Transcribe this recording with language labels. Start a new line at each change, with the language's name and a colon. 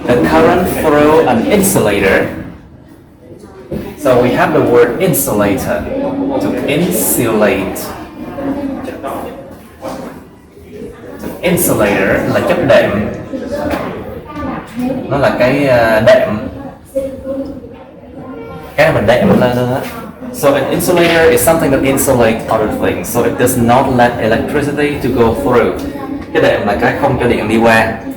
English: The current through an insulator. So we have the word insulator. To insulate.
Vietnamese: To insulator là chất đệm. Nó là cái đệm. Cái mình đệm lên đó.
English: So an insulator is something that insulates other things. So it does not let electricity to go through.
Vietnamese: Cái đệm là cái không cho điện đi qua.